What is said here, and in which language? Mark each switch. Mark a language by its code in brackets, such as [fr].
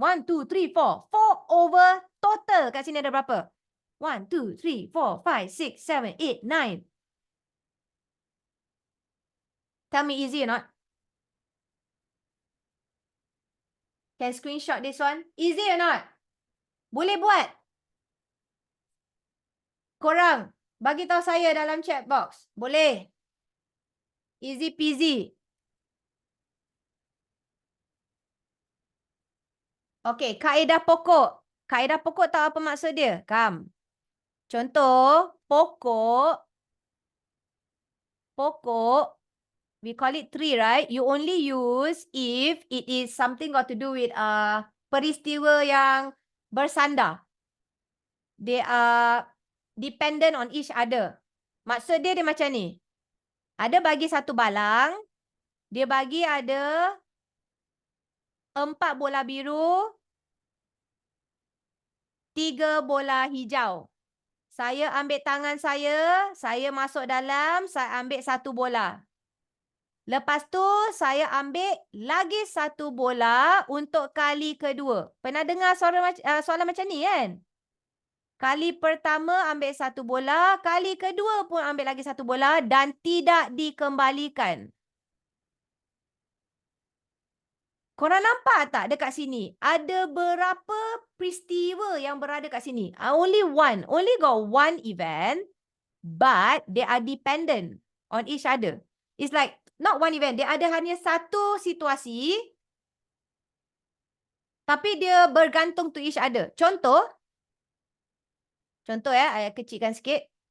[ms] 1, 2, 3, 4. [en] 4 over total. [ms] Kat sini ada berapa? [en] 1, 2, 3, 4, 5, 6, 7, 8, 9. Tell me easy or not? Can screenshot this one? Easy or not? [ms] Boleh buat? Korang, bagi tahu saya dalam chat box. Boleh? [en] Easy peasy. [ms] Okey, kaedah pokok. Kaedah pokok tahu apa maksud dia? [en] Come. Contoh, pokok, we call it tree, right? You only use if it is something got to do with [ms] peristiwa yang bersandar. [en] They are dependent on each other. [ms] Maksud dia macam ni. Ada bagi satu balang, dia bagi ada 4 bola biru, 3 bola hijau. Saya ambil tangan saya masuk dalam, saya ambil 1 bola. Lepas tu, saya ambil lagi 1 bola untuk kali kedua. Pernah dengar soalan macam ni kan? Kali pertama ambil 1 bola, kali kedua pun ambil lagi 1 bola dan tidak dikembalikan. Korang nampak tak dekat sini? Ada berapa peristiwa yang berada kat sini? [en] Only one. Only got one event, but they are dependent on each other. It's like, not one event. [ms] Dia ada hanya satu situasi, tapi dia bergantung [en] to each other. [ms] Contoh saya kecilkan sikit.